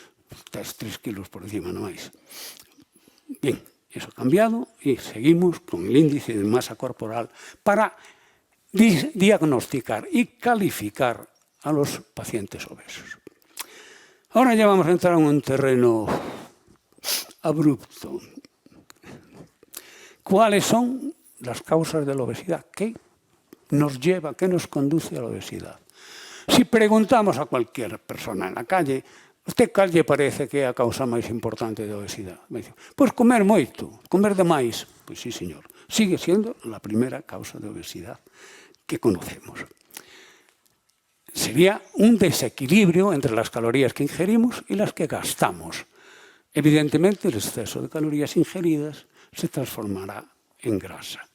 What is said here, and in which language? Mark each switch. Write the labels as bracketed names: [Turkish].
[Spanish] Estás 3 kilos por encima, no más. Bien, eso ha cambiado y seguimos con el índice de masa corporal para diagnosticar y calificar a los pacientes obesos. Ahora ya vamos a entrar en un terreno abrupto. ¿Cuáles son las causas de la obesidad? ¿Qué nos lleva, qué nos conduce a la obesidad? Si preguntamos a cualquier persona en la calle, [Galician] ¿usted cal lle parece que é a causa máis importante de obesidade? Pois comer moito, comer demais. Pois sí, señor. [Spanish] Sigue siendo la primera causa de obesidad que conocemos. Sería un desequilibrio entre las calorías que ingerimos y las que gastamos. Evidentemente, el exceso de calorías ingeridas se transformará en grasa.